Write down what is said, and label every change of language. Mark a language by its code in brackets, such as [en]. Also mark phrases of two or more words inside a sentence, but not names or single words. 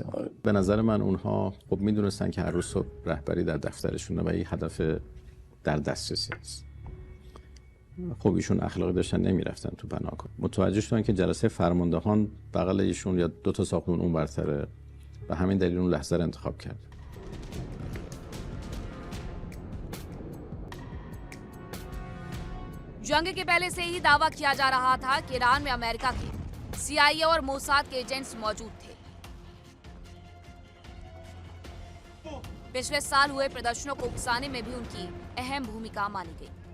[fa] به نظر من اونها خب میدونستن که هر روز صبح رهبری در دفترشونه و این هدف در دسترسی است. خب ایشون اخلاقی داشتن نمیرفتن تو بناکن. متوجه شدن که جلسه فرماندهان بغل ایشون یا 2 ساختمون اون برتره و همین دلیل اون لحظه رو انتخاب کرد. [hi] जंग के पहले से ही दावा किया जा रहा था कि ईरान में अमेरिका के CIA और मोसाद के एजेंट्स मौजूद थे। पिछले साल हुए प्रदर्शनों को उकसाने में भी उनकी अहम भूमिका मानी गई।